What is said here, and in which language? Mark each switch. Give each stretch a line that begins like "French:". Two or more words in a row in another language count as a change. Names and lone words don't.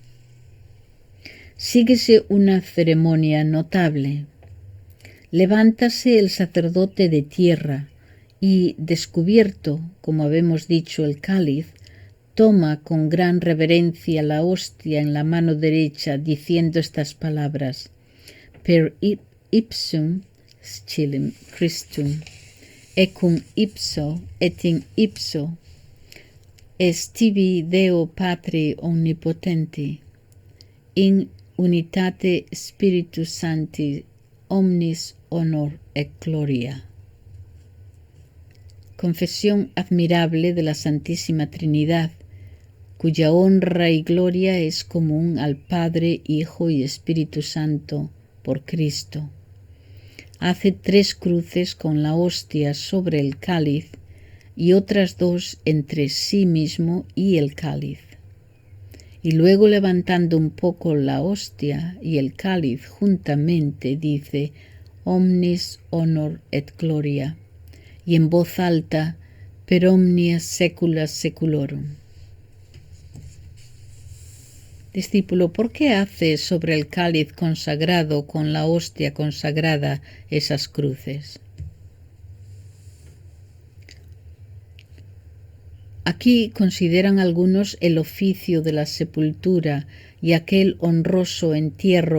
Spanish: Síguese una ceremonia notable. Levántase el sacerdote de tierra y, descubierto, como habemos dicho, el cáliz, toma con gran reverencia la hostia en la mano derecha, diciendo estas palabras:
Latin: per ipsum scilem Christum, ecum ipso et in ipso est tibi Deo Patri omnipotenti, in unitate Spiritus Sancti omnis honor et gloria.
Spanish: Confesión admirable de la Santísima Trinidad, cuya honra y gloria es común al Padre, Hijo y Espíritu Santo por Cristo. Hace 3 cruces con la hostia sobre el cáliz y otras 2 entre sí mismo y el cáliz. Y luego, levantando un poco la hostia y el cáliz juntamente, dice:
Latin: omnis honor et gloria,
Spanish: y en voz alta:
Latin: per omnia saecula saeculorum.
Spanish: Discípulo, ¿por qué haces sobre el cáliz consagrado con la hostia consagrada esas cruces? Aquí consideran algunos el oficio de la sepultura y aquel honroso entierro que